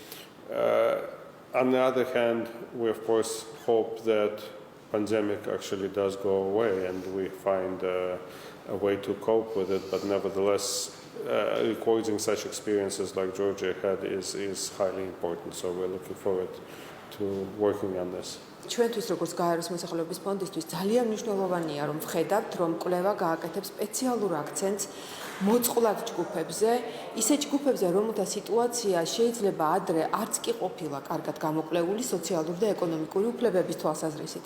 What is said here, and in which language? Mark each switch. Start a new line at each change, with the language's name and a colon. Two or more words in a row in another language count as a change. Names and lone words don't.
English: On the other hand, we of course hope that pandemic actually does go away and we find a way to cope with it, but nevertheless recording such experiences like Georgia had is highly important, so we're looking forward to working on this.
Georgian: ჩვენთვის როგორც გაეროს მოსახლეობის ფონდისთვის ძალიან მნიშვნელოვანია რომ ვხედავთ რომ კვლევა გააკეთებს სპეციალურ აქცენტს მოწყვლად ჯგუფებზე, ისე ჯგუფებზე, რომელთა სიტუაცია შეიძლება ადრე არც კი ყოფილა კარგად გამოკვლეული სოციალური და ეკონომიკური უფლებების თვალსაზრისით.